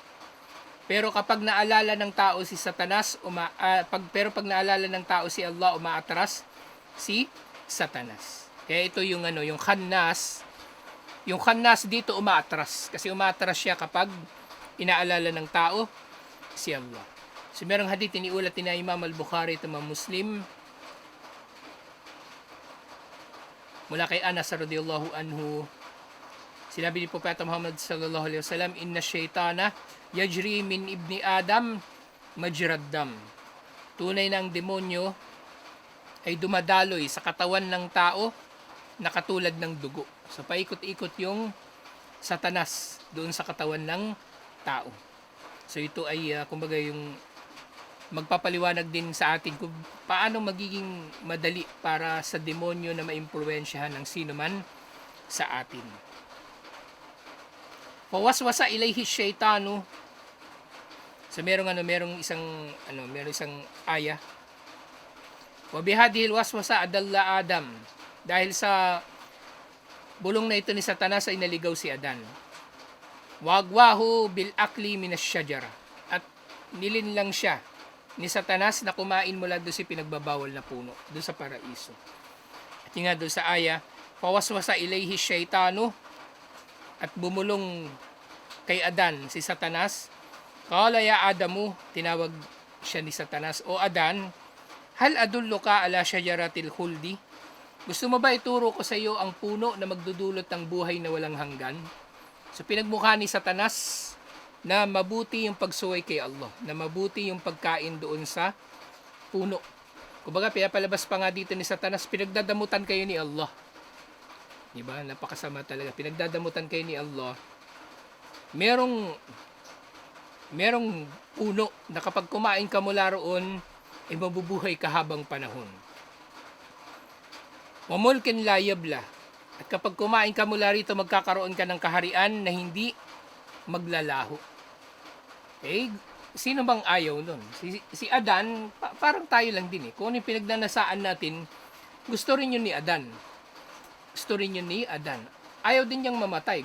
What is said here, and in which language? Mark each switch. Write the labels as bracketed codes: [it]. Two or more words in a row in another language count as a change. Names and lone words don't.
[tl] Pero kapag naalala ng tao si Satanas, pag naalala ng tao si Allah, umaatras si Satanas. Kaya ito yung yung khannas. Yung khannas dito umaatras. Kasi umaatras siya kapag inaalala ng tao si Allah. So merong hadith iniulat ni Imam al-Bukhari at Imam Muslim Mula kay Anas [ar] رضي الله عنه, [tl] sinabi ni Propeta Muhammad [ar] صلى الله عليه وسلم, "إن الشيطان يجري من ابن آدم مجرى الدم." [tl] Tunay na ang demonyo ay dumadaloy sa katawan ng tao na katulad ng dugo. So paikot-ikot yung Satanas doon sa katawan ng tao. So ito ay kumbaga yung magpapaliwanag din sa atin kung paano magiging madali para sa demonyo na maimpluwensyahan ng sino man sa atin. [ar] فوسوس إليه الشيطان. [tl] So merong isang aya. [ar] وبهذه الوسوسة أضل آدم. [tl] Dahil sa bulong na ito ni Satanas ay naligaw si Adan. [ar] وأغواه بالأكل من الشجرة. [tl] At nilinlang siya ni Satanas na kumain mula doon sa pinagbabawal na puno, doon sa paraiso. At nga doon sa aya, [ar] فوسوس إليه الشيطان, [tl] at bumulong kay Adan si Satanas. [ar] قال يا آدم, [tl] tinawag siya ni Satanas, o Adan, [ar] هل أدلك على شجرة الخلد? [tl] Gusto mo ba ituro ko sa iyo ang puno na magdudulot ng buhay na walang hanggan? So pinagmukha ni Satanas na mabuti yung pagsuway kay Allah, na mabuti yung pagkain doon sa puno. Kumbaga pinapalabas pa nga dito ni Satanas, pinagdadamutan kayo ni Allah. Diba? Napakasama talaga. Pinagdadamutan kayo ni Allah. Merong puno na kapag kumain ka mula roon, ay mabubuhay ka habang panahon. [ar] وملك لا يبلى. [tl] At kapag kumain ka mula rito, magkakaroon ka ng kaharian na hindi maglalaho. Eh, sino bang ayaw nun? Si Adan, parang tayo lang din eh. Kung ano yung pinagnanasaan natin, gusto rin yun ni Adan. Ayaw din niyang mamatay.